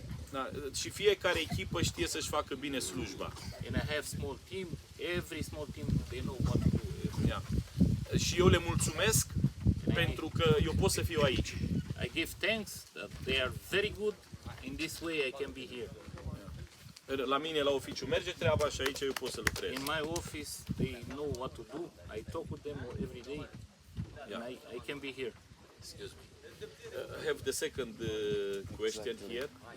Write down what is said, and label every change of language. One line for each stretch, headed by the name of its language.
Romanian: Da, și fiecare echipă știe să-și facă bine slujba.
English: And I have small team. Every small team, they know what to do.
Romanian: Și eu le mulțumesc pentru că eu pot să fiu aici.
English: I give thanks that they are very good. In this way I can be here.
Romanian: La mine la oficiu merge treaba și aici eu pot să lucrez.
English: In my office they know what to do. I talk with them every day. And I can be here. Excuse me. I have the second question here.